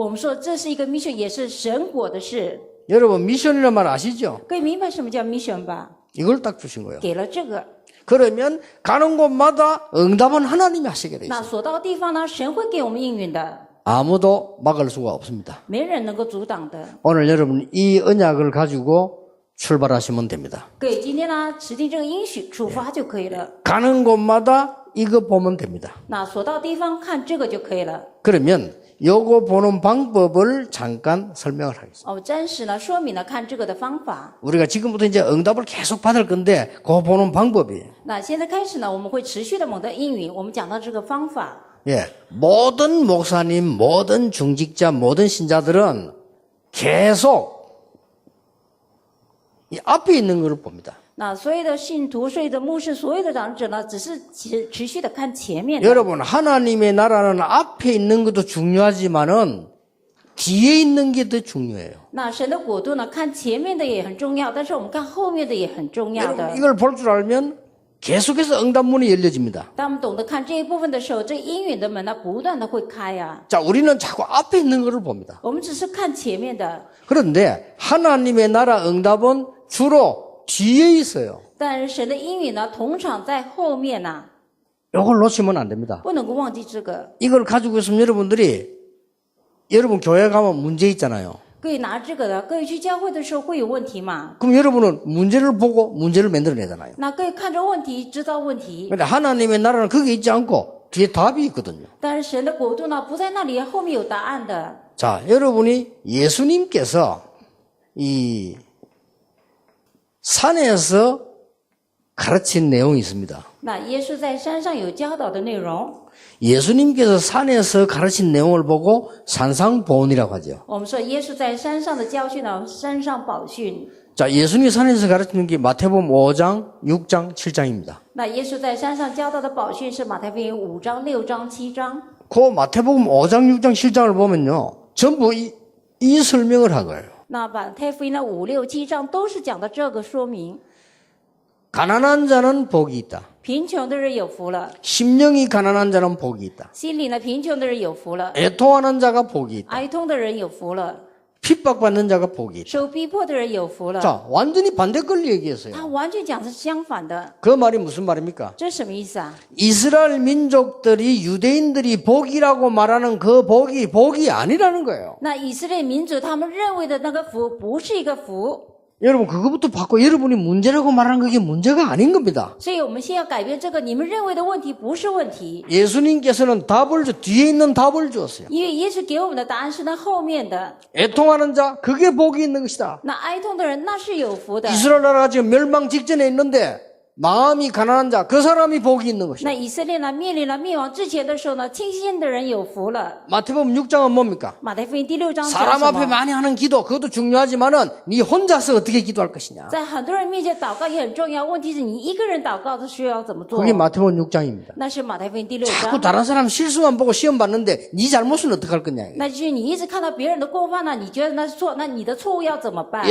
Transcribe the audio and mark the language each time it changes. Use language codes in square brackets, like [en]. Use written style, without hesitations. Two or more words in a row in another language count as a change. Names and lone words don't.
[zh] 我们说这是一个 mission， 也是神果的事。 [ko] 여러분 미션이라는 말 아시죠? [zh] 各位明白什么叫 mission 吧？ [ko] 이걸 딱 주신 거예요. [zh] 给了这个， [ko] 그러면 가는 곳마다 응답은 하나님이 하시게 돼 있어요. [zh] 那所到的地方呢，神会给我们应允的， [ko] 아무도 막을 수가 없습니다. [zh] 没人能够阻挡的。 [ko] 오늘 여러분 이 언약을 가지고 출발하시면 됩니다. [zh] 各位今天呢，指定这个应许出发就可以了。 [ko] 가는 곳마다 이거 보면 됩니다. [zh] 那所到的地方看这个就可以了。 [ko] 그러면 요거 보는 방법을 잠깐 설명을 하겠습니다. [zh] 我们暂时呢说明了看这个的方法。 [ko] 우리가 지금부터 이제 응답을 계속 받을 건데 그거 보는 방법이에요. [zh] 那现在开始呢，我们会持续的蒙得应允。我们讲到这个方法， [ko] 예, 모든 목사님, 모든 중직자, 모든 신자들은 계속 이 앞에 있는 것을 봅니다. [zh] 那所有的信徒、所有的牧师、所有的长者呢，只是持续的看前面的。 [ko] 여러분, 하나님의 나라는 앞에 있는 것도 중요하지만은 뒤에 있는 게 더 중요해요. [zh] 那神的国度呢，看前面的也很重要，但是我们看后面的也很重要 [ko] 여러분, [zh] 的。 [ko] 이걸 볼 줄 알면 계속해서 응답문이 열려집니다. [zh] 当我们懂得看这一部分的时候，这应允的门呢，不断的会开啊。 [ko] 자, 우리는 자꾸 앞에 있는 것을 봅니다. [zh] 我们只是看前面的， [ko] 그런데 하나님의 나라 응답은 주로 뒤에 있어요. [zh] 但是神的应允呢，通常在后面呐、 [ko] 이걸 놓치면 안 됩니다. [zh] 不能够忘记这个。 [ko] 이걸 가지고 있으면 여러분 교회 가면 문제 있잖아요. [zh] 各位拿这个的，各位去教会的时候会有问题嘛？ [ko] 그럼 여러분은 문제를 보고 문제를 만들어내잖아요. [zh] 那各位看着问题，制造问题。 [ko] 근데 하나님의 나라는 거기 있지 않고 뒤에 답이 있거든요. [zh] 但是神的国度呢，不在那里，后面有答案的。 [ko] 자, 여러분이 예수님께서 이 산에서 가르친 내용이 있습니다. [zh] 那耶稣在山上有教导的内容， [ko] 예수님께서 산에서 가르친 내용을 보고 산상보훈이라고 하죠. [zh] 我们说耶稣在山上的教训呢，山上宝训。 [ko] 자, 예수님이 산에서 가르치는 게 마태복음 5장, 6장, 7장입니다. [zh] 那耶稣在山上教导的宝训是马太福音5章、6章、7章。 [ko] 그 마태복음 5장, 6장, 7장을 보면요. 전부 이 설명을 한 거예요. [zh] 那马太福音的5、6、7章都是讲的这个说明， [ko] 가난한 자는 복이 있다. [zh] 贫穷的人有福了， [ko] 심령이 가난한 자는 복이 있다. [zh] 心里呢贫穷的人有福了， [ko] 애통하는 자가 복이 있다. [zh] 哀痛的人有福了， [ko] 핍박받는 자가 복이 있다. [zh] 受逼迫的人有福了。 [ko] 자, 완전히 반대 걸 얘기했어요. [zh] 他完全讲的是相反的， [ko] 그 말이 무슨 말입니까? [zh] 这是什么意思啊？ [ko] 이스라엘 민족들이 유대인들이 복이라고 말하는 그 복이 아니라는 거예요. [zh] 那以色列民族他们认为的那个福，不是一个福。 [ko] 여러분 그거부터 바꿔 여러분이 문제라고 말하는 그게 문제가 아닌 겁니다. [zh] 所以我们先要改变这个，你们认为的问题不是问题， [ko] 예수님께서는 뒤에 있는 답을 주었어요. [zh] 因为耶稣给我们的答案是那后面的。 [ko] 애통하는 자 그게 복이 있는 것이다. [zh] 那哀痛的人那是有福的。 [ko] 이스라엘 나라가 지금 멸망 직전에 있는데 마음이 가난한 자 그 사람이 복이 있는 것이다. [zh] 那以色列呢面临了灭亡之前的时候呢，清心的人有福了。 [ko] 마태복음 6장은 뭡니까? [zh] 马太福音第6章讲 [ko] 사람 [zh] 什 [ko] 앞에 [zh] 么？ [ko] 많이 하는 기도 그것도 중요하지만은 네 혼자서 어떻게 기도할 것이냐. [zh] 在很多人面前祷告也很重要，问题是你一个人祷告的需要怎么做？ [ko] 그게 마태복음 6장입니다. [zh] 那是马太福音第6 [ko] 자꾸 [zh] 章。 [ko] 다른 사람 실수만 보고 시험 봤는데 네 잘못은 어떡할 거냐. [zh] 那就是你一直看到别人的过犯呢，你觉得那是错，那你的错误要怎么办？